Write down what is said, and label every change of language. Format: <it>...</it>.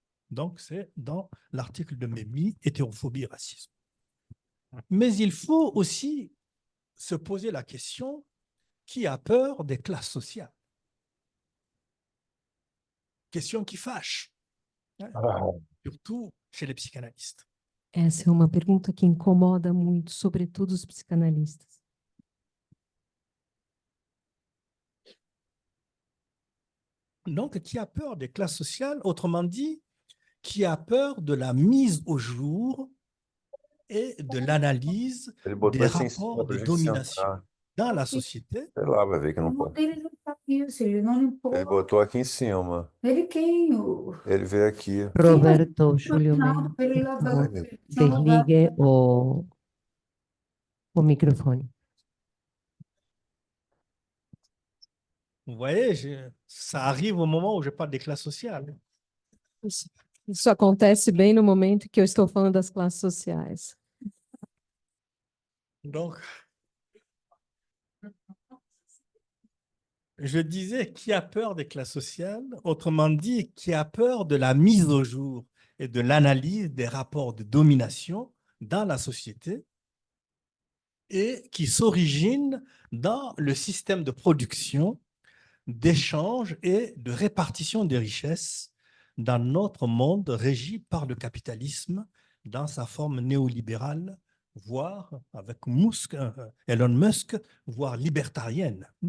<fr>Donc, c'est dans l'article de Memmi, hétérophobie et racisme. Mais il faut aussi se poser la question: qui a peur des classes sociales? Question qui fâche, surtout chez les psychanalystes.</fr> <pt>Essa é uma pergunta que incomoda muito, sobretudo os psicanalistas.</pt> <fr>Donc, qui a peur des classes sociales? Autrement dit, qui a peur de la mise au jour et de l'analyse des rapports de domination dans la société.</fr> <pt>Sei lá, vai ver que não pode. Ele não tá aqui, se ele não limpou. Ele botou aqui em cima. Ele quem? Ele veio aqui. Roberto Giulio Não, pra ele lavar. Ai, desligue o microfone.</pt> <fr>Vous voyez, ça arrive au moment où je parle des classes sociales.</fr> <pt>Isso acontece bem no momento que eu estou falando das classes sociais.</pt> <fr>Donc, je disais, qui a peur des classes sociales? Autrement dit, qui a peur de la mise au jour et de l'analyse des rapports de domination dans la société et qui s'origine dans le système de production, d'échange et de répartition des richesses dans notre monde régi par le capitalisme dans sa forme néolibérale, voire avec Elon Musk, voire libertarienne.</fr>